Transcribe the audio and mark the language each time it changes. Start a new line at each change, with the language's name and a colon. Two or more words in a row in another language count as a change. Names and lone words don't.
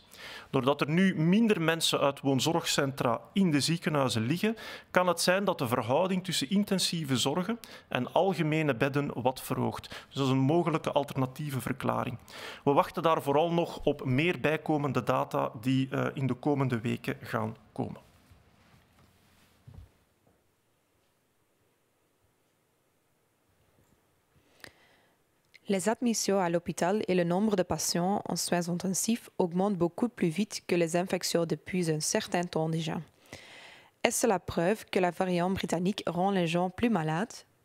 Dutch: Doordat er nu minder mensen uit woonzorgcentra in de ziekenhuizen liggen, kan het zijn dat de verhouding tussen intensieve zorgen en algemene bedden wat verhoogt. Dus dat is een mogelijke alternatieve verklaring. We wachten daar vooral nog op meer bijkomende data die in de komende weken gaan komen.
French: Les admissions à l'hôpital et le nombre de patients en soins intensifs augmentent beaucoup plus vite que les infections depuis un certain temps déjà. Est-ce la preuve que la variante britannique rend les gens plus malades?